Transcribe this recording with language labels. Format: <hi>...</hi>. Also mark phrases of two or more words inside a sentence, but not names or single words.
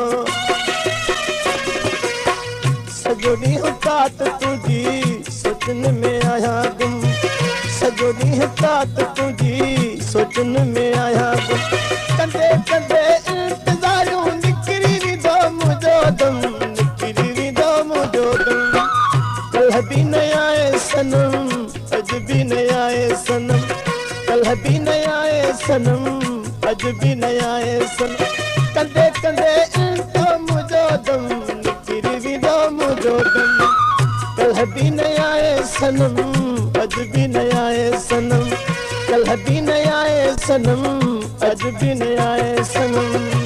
<sd>सॼो ॾींहुं तात तुंहिंजी सोचनि में आहियां गुम, सॼो ॾींहुं तात तुंहिंजी सोचनि में आहियां गुम। कंदे कंदे इंतज़ारूं निकिरी विदो मुंहिंजो दम, निकिरी विदो मुंहिंजो दम।</sd> <hi>कल भी नया है सनम, आज भी नया है सनम। कल भी नया है सनम, आज भी नया है सनम।</hi> <sd>कंदे कंदे इंतो मुझो दम, निकिरी विदो मुझो दम।</sd> <hi>कल भी नया है सनम, आज भी नया है सनम। कल भी नया है सनम, आज भी नया है सनम।</hi>